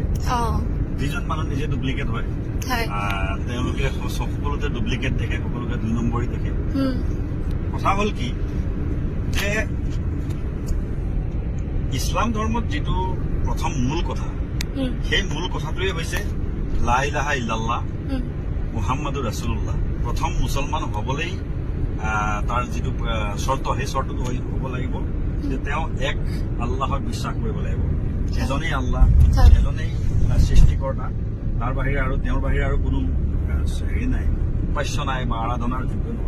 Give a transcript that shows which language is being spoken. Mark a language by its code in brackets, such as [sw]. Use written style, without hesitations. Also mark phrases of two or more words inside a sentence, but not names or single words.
[as] যিজন মানুহ নিজে ডুপ্লিকেট হয় তেওঁলোকে সকলোতে ডুপ্লিকেট দেখে, সকলোকে ২ নম্বৰী দেখে। কথা হ'ল কি যে ইছলাম ধৰ্মত যিটো প্ৰথম মূল কথা, সেই মূল কথাটোৱে হৈছে [ar] لا إله إلا الله محمد رسول الله. [as] প্ৰথম মুছলমান হবলৈ তাৰ যিটো চৰ্ত, সেই চৰ্তটো হ'ব লাগিব যে তেওঁ এক আল্লাহক বিশ্বাস কৰিব লাগিব। এজনেই আল্লাহ, এজনেই সৃষ্টিকৰ্তা, তাৰ বাহিৰে আৰু তেওঁৰ বাহিৰে আৰু কোনো হেৰি নাই, উপাস্য নাই বা আৰাধনাৰ যোগ্য নহয়।